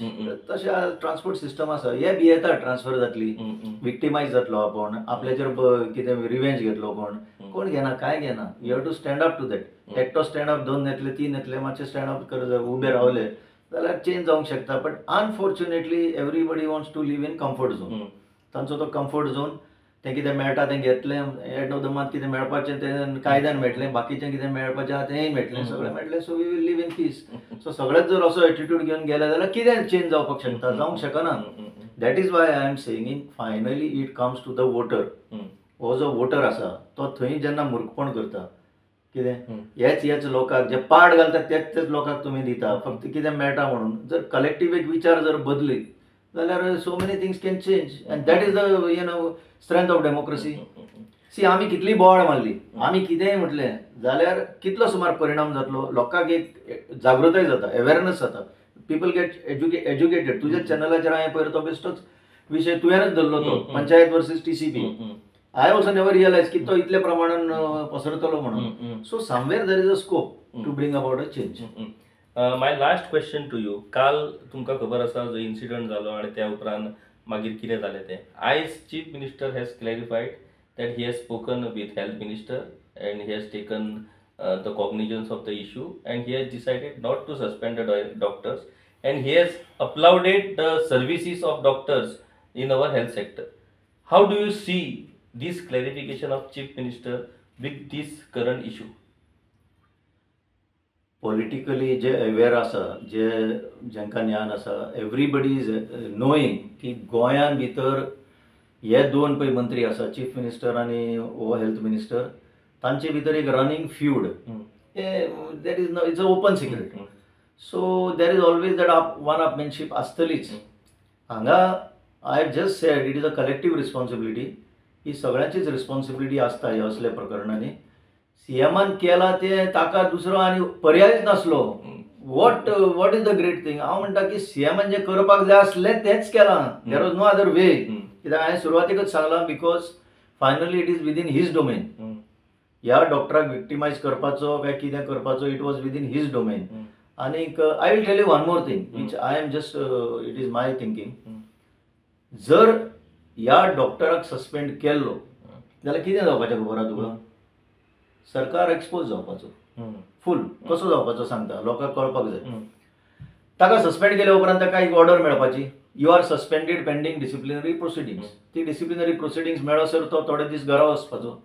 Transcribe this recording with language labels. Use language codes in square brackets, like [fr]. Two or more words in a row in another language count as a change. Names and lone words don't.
[kok] तशें [en] transport system [kok] आसा. हे भियेता ट्रान्सफर जातली विक्टिमायज जातलो आपूण आपल्याचेर कितें रिवेंज घेतलो कोण घेना काय घेना. [en] you have to stand up to that. [kok] एकटो [en] stand up [kok] 2 येतले 3 येतले मातशे [en] stand up [kok] कर जर उबे रावले जाल्यार चेंज जावंक शकता. [en] but unfortunately everybody wants to live in comfort zone. [kok] तांचो तो [en] comfort zone [kok] तें कितें मेळटा तें घेतलें. [en] end of the month [kok] कितें मेळपाचें तें कायद्यान मेळटलें. बाकीचें कितें मेळपाचें आहा तेंय मेळटलें. सगळें मेळटलें. [en] so we will live in peace. [kok] सो सगळेच जर असो एटिट्यूड घेवन गेले जाल्यार कितें चेंज जावपाक शकता. जावंक शकना. [en] that is why I am saying finally it comes to the voter. [kok] हो जो वोटर आसा तो थंय जेन्ना मूर्खपण करता कितें हेच लोकांक जे पाड घालतात तेच लोकांक तुमी दिता फक्त कितें मेळटा म्हणून. जर कलेक्टीव एक विचार जर बदलीत जाल्यार [en] so many things can change and that is the strength of democracy. [kok] सी आमी कितली बोवाळ मारली आमी कितेंय म्हटलें जाल्यार कितलो सुमार परिणाम जातलो. लोकांक एक जागृताय जाता अवेरनस जाता. [en] people get educated. [kok] तुज्या चॅनलाचेर हांवें पयर तो बेश्टोच विशय तुवेंच धरलो तो पंचायत वर्सीस TCP. [en] I also never realise [kok] की तो इतल्या प्रमाणान पसरतलो म्हणून. [en] so somewhere there is a scope to bring about a change. my last question to you. [kok] काल तुमकां खबर आसा जो इन्सिडंट जालो आनी त्या उपरांत मागीर कितें जालें तें. [en] आयज chief minister has clarified that he has spoken with health minister and he has taken the cognizance of the issue and he has decided not to suspend the doctors and he has applauded the services of doctors in our health sector. how do you see this clarification of chief minister with this current issue? [kok] पॉलिटिकली जे अवेअर आसा जे जेंकां ज्ञान आसा [en] everybody is knowing [kok] की गोंयान भितर हे 2 पळय मंत्री आसा [en] chief minister [kok] आनी हो [en] health minister [kok] तांचे भितर एक [en] running feud. that is it's a open secret. so there is always that one upmanship आसतलीच. हांगा I have just said it is a collective responsibility. [kok] ही सगळ्यांचीच रिस्पॉन्सिबिलिटी आसता ह्या असल्या प्रकरणांनी. सीएमान केला ते ताका दुसरो आनी पर्यायच नासलो. [en] what is the great thing. [kok] हांव म्हणटा की सीएमान जे करपाक जाय आसलें तेंच केलां. [en] there was no other way. [kok] कित्याक हांवें सुरवातेकच सांगलां [en] because finally it is within his domain. [kok] ह्या डॉक्टराक विक्टिमायज करपाचो काय कितें करपाचो [en] it was within his domain. आनीक I will tell you one more thing which I am just it is my thinking. [kok] जर ह्या डॉक्टराक सस्पेंड केल्लो जाल्यार कितें जावपाचें खबर आहा तुका. सरकार एक्सपोज जावपाचो फूल. कसो जावपाचो सांगता लोकांक कळपाक जाय. ताका सस्पेंड केल्या उपरांत ताका एक ऑर्डर मेळपाची. [en] you are suspended pending disciplinary proceedings. ती disciplinary proceedings [kok] मेळसर तो थोडे दीस घरा वचपाचो.